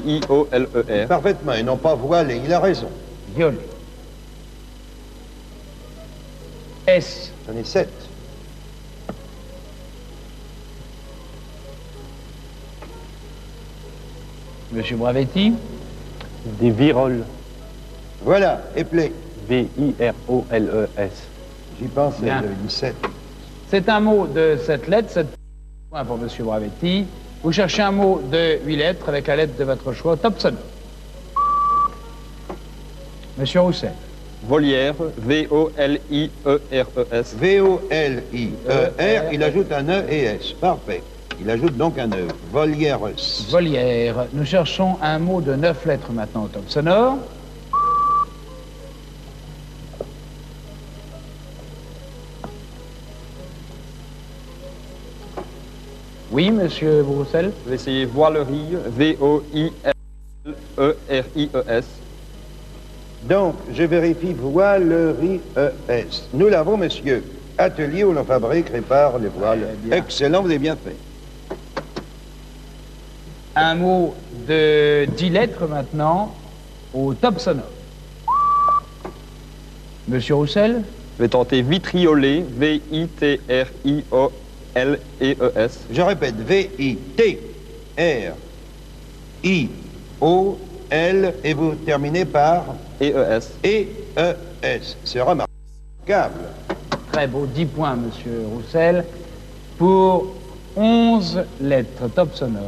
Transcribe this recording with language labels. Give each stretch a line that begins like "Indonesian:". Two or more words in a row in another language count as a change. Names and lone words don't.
French: Parfaitement, et non pas voilé, il a raison. Violet. S. J'en ai 7. Monsieur Bravetti. Des viroles. Voilà, éplé. V-I-R-O-L-E-S. J'y pense, Bien. j'avais dit 7. C'est un mot de 7 lettres, 7 points pour Monsieur Bravetti. Vous cherchez un mot de 8 lettres avec la lettre de votre choix, top sonore. Monsieur Roussel. Volière, V-O-L-I-E-R-E-S. V-O-L-I-E-R, il ajoute un E et S. Parfait. Il ajoute donc un E. Volières. Volière. Nous cherchons un mot de 9 lettres maintenant au top sonore. Oui, Monsieur Roussel. Je vais essayer voilerie, V-O-I-L-E-R-I-E-S. Donc, je vérifie voilerie ES. Nous l'avons, monsieur. Atelier où l'on fabrique, répare les voiles. Eh bien. Excellent, vous avez bien fait. Un mot de 10 lettres maintenant au top sonore. Monsieur Roussel. Je vais tenter vitriolet, V-I-T-R-I-O-L-E-E-S. Je répète, V-I-T-R-I-O-L et vous terminez par E-E-S. E-E-S. C'est remarquable. Très beau, 10 points, Monsieur Roussel, pour 11 lettres, top sonore.